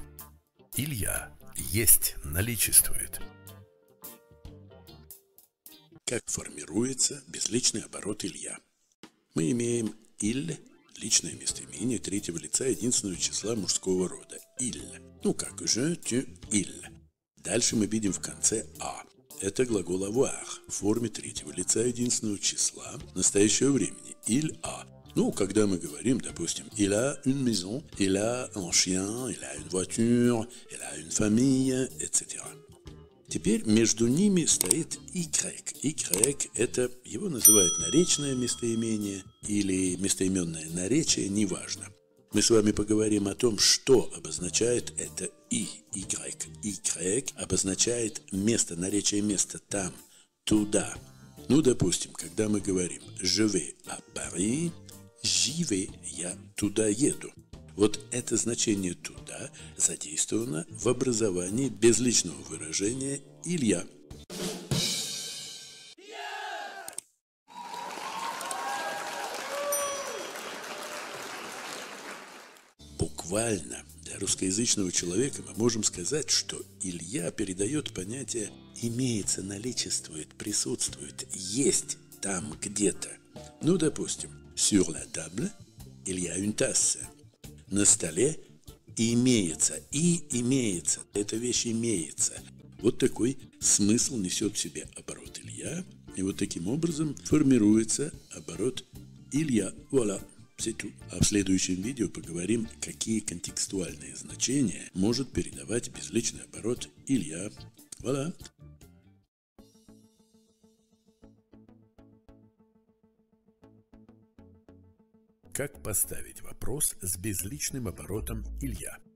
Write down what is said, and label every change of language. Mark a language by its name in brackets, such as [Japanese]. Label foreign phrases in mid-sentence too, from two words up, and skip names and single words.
[Russian] Илья есть, наличествует. Как формируется безличный оборот «Илья»? Мы имеем «иль», личное местоимение третьего лица единственного числа мужского рода. «Иль». Ну как «je», «tu», «il». Дальше мы видим в конце «а». Это глагол avoir в форме третьего лица единственного числа настоящего времени. [French] «Il a». [Russian] Ну, когда мы говорим, допустим, [French] «il a une maison», «il a un chien», «il a une voiture», «il a une famille», etc. [Russian] Теперь между ними стоит «y». «Y» – это, его называют наречное местоимение или местоименное наречие, неважно. Мы с вами поговорим о том, что обозначает это «y». «Y» обозначает место, наречие места там, туда. Ну, допустим, когда мы говорим [French] «je vais à Paris», «j'y vais» – [Russian] «я туда еду». Вот это значение «туда» задействовано в образовании безличного выражения «Илья». Буквально для русскоязычного человека мы можем сказать, что «Илья» передает понятие «имеется», «наличествует», «присутствует», «есть» там где-то. Ну, допустим, [French] «sur la table» «il y a une tasse». [Russian] На столе имеется, и имеется, эта вещь имеется. Вот такой смысл несет в себе оборот «Илья», и вот таким образом формируется оборот «Илья». [French] Voilà, c'est tout. [Russian] А в следующем видео поговорим, какие контекстуальные значения может передавать безличный оборот «Илья». [French] Voilà. [Russian] Как поставить вопрос с безличным оборотом «Илья»?